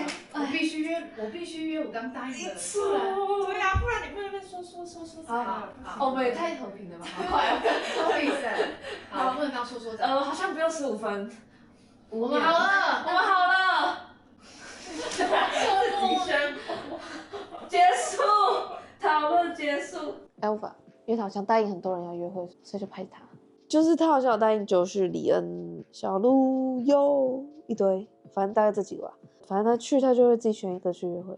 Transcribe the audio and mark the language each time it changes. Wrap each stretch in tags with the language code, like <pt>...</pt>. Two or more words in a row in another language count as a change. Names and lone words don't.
<zh>我必须约，我刚答应的。没错，对呀，不然你不能说。好，我们也太和平了吧？好快哦，不好意思。好，不能当说。好像不用15分。我们好了。結束，討論結束。 Alpha，因為他好像答應很多人要約會，所以就拍他。就是他好像有答應九旭、李恩、小鹿、優一堆，反正大概這幾個吧。反正他去，他就會自己選一個去約會。</zh>